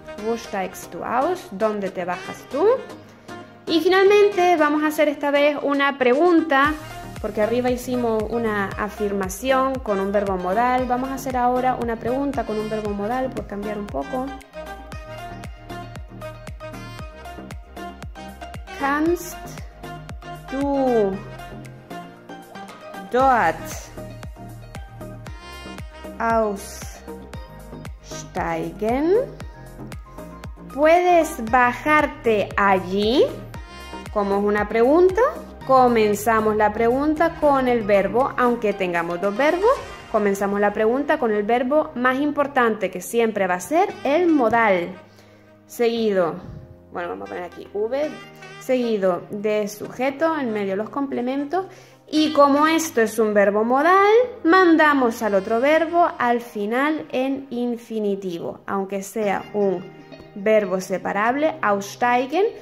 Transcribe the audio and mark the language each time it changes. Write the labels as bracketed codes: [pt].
[de] Wo steigst du aus? [es] ¿Dónde te bajas tú? Y finalmente vamos a hacer esta vez una pregunta, porque arriba hicimos una afirmación con un verbo modal. Vamos a hacer ahora una pregunta con un verbo modal por cambiar un poco. [de] Kannst du dort aussteigen? [es] ¿Puedes bajarte allí? Como es una pregunta, comenzamos la pregunta con el verbo, aunque tengamos dos verbos, comenzamos la pregunta con el verbo más importante, que siempre va a ser el modal. Seguido, bueno, vamos a poner aquí V, seguido de sujeto, en medio los complementos, y como esto es un verbo modal, mandamos al otro verbo al final en infinitivo, aunque sea un verbo separable, aussteigen.